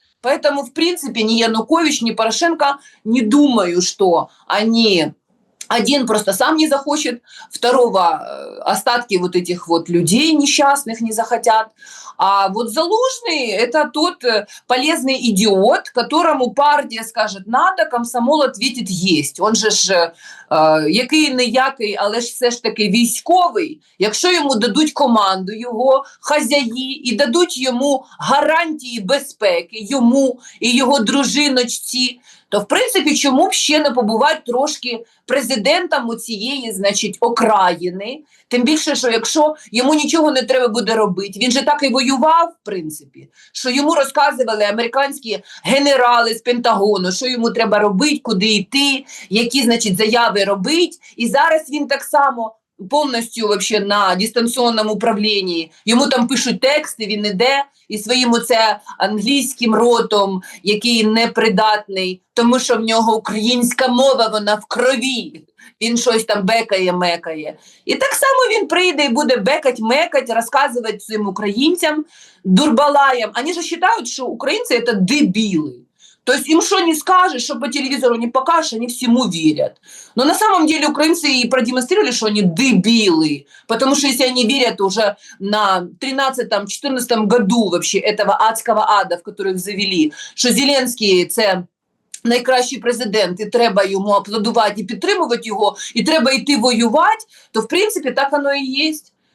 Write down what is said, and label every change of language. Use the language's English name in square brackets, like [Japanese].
[Russian] Поэтому, в принципе, ни Янукович, ни Порошенко не думаю, что они... Один просто сам не захочет, второго остатки вот этих вот людей несчастных не захотят. А вот Залужный – это тот полезный идиот, которому партия скажет «надо», комсомол ответит «есть». [Ukrainian] Он же ж який-не-який, але ж все ж таки військовий. Якщо йому дадуть команду його хазяї і дадуть йому гарантії безпеки, йому і його дружиночці, то, в принципі, чому б ще не побувати трошки президентом у цієї, значить, окраїни? Тим більше, що якщо йому нічого не треба буде робити, він же так і воював, в принципі, що йому розказували американські генерали з Пентагону, що йому треба робити, куди йти, які, значить, заяви робити. І зараз він так само повністю вообще на дистанційному управлінні. Йому там пишуть тексти, він іде і своїм оце англійським ротом, який непридатний, тому що в нього українська мова, вона в крові. Він щось там бекає-мекає. І так само він прийде і буде бекать-мекать, розказувати цим українцям, дурбалаям. Вони ж вважають, що українці – це дебіли. [Russian] То есть им что не скажешь, что по телевизору не покажешь, они всему верят. Но на самом деле украинцы и продемонстрировали, что они дебилы. Потому что если они верят уже на 13-14 году вообще этого адского ада, в который их завели, что [Ukrainian] Зеленський – це найкращий президент, і треба йому аплодувати і підтримувати його, і треба йти воювати, [Russian] то в принципе так оно и есть.